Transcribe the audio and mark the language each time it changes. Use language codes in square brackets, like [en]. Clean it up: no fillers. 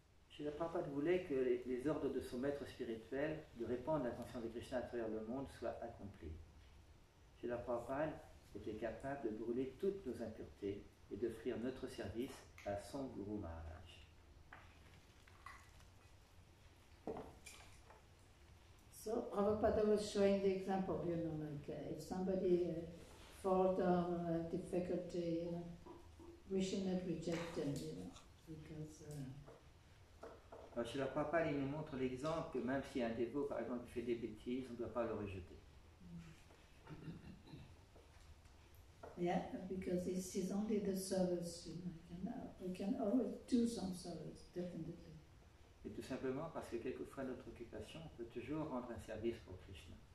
[fr] Srila Prabhupada voulait que les ordres de son maître spirituel de répandre la conscience de Krishna à travers le monde soient accomplis. Srila Prabhupada était capable de brûler toutes nos impuretés et d'offrir notre service à son Guru Maharaj. [en] So Prabhupada was showing the example, like if somebody falls down on a difficulty, we should not reject them, because... [fr] Alors, Srila Prabhupada, il nous montre l'exemple que même si un dévot, par exemple, fait des bêtises, on ne doit pas le rejeter. [en] Yeah, because it's only the service, we can always do some service, definitely. [fr] Et tout simplement parce que quelquefois notre occupation peut toujours rendre un service pour Krishna.